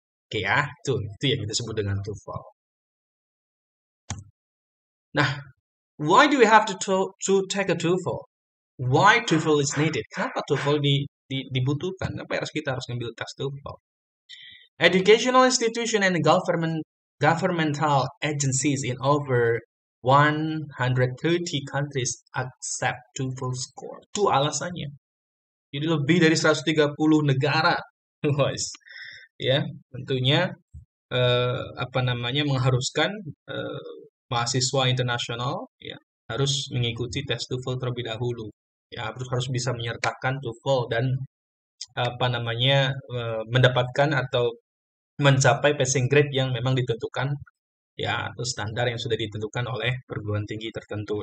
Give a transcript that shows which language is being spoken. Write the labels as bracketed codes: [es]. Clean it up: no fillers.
[id] Oke ya, itu yang kita sebut dengan TOEFL. [en] Nah, why do we have to take a TOEFL? Why TOEFL is needed? [id] Kenapa TOEFL dibutuhkan? Kenapa kita harus ngambil tes TOEFL? [en] Educational institution and governmental agencies in over 130 countries accept TOEFL score. [id] Itu alasannya. Jadi lebih dari 130 negara, guys. Ya, tentunya apa namanya mengharuskan mahasiswa internasional ya harus mengikuti tes TOEFL terlebih dahulu. Ya, harus bisa menyertakan TOEFL dan apa namanya mendapatkan atau mencapai passing grade yang memang ditentukan ya, atau standar yang sudah ditentukan oleh perguruan tinggi tertentu.